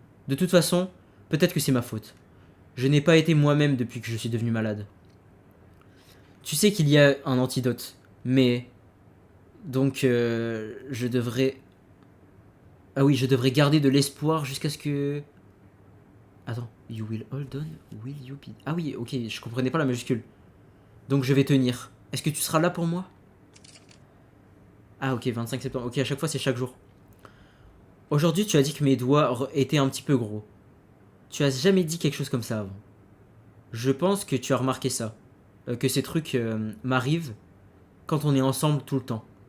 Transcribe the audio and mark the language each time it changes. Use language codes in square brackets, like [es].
[fr] De toute façon, peut-être que c'est ma faute. Je n'ai pas été moi-même depuis que je suis devenu malade. Tu sais qu'il y a un antidote, mais... Donc, je devrais... Ah oui, je devrais garder de l'espoir jusqu'à ce que... Attends, [en] you will hold on, will you be... [fr] Ah oui, ok, je comprenais pas la majuscule. Donc je vais tenir. Est-ce que tu seras là pour moi? Ah ok, 25 septembre. Ok, à chaque fois c'est chaque jour. Aujourd'hui, tu as dit que mes doigts étaient un petit peu gros. Tu as jamais dit quelque chose comme ça avant. Je pense que tu as remarqué ça. Que ces trucs m'arrivent quand on est ensemble tout le temps.